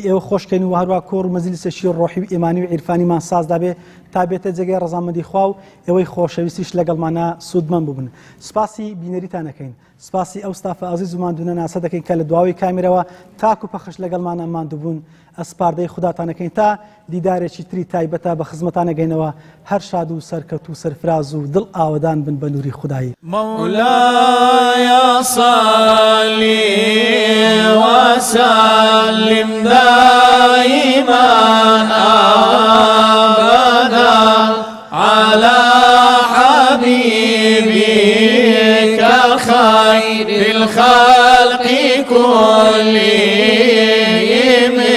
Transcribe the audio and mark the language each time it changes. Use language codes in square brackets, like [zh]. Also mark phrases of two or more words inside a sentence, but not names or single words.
[ckb] ئێوە خۆشکەین و هەروە کۆڕ و مەجلیسێکی ڕۆحی و ئیمانی و عیرفانیمان سازدا بێ تا بێتە جێگەی ڕەزامەندی خوا و ئێوەی خۆشەویستیش لەگەڵمانە سوودمەند ببن سپاسی بینەریتان دەکەین سپاسی ئەو ستافە عەزیز و ماندوونە ناسە دەکەین کە لە دواوی کامێرەوە تاک و پەخش لەگەڵمانە ماندووبوون ئەسپاردەی خوداتانەکەین تا دیدارێکی تری تایبەتە بە خزمەتانەگەینەوە هەر شاد و سەرکەوت و سەرفراز و دڵ ئاوەدان بن بە نووری خودایی [ar] مولاي صلي وسلم دائما أبدا على حبيبك خير الخلق كلهم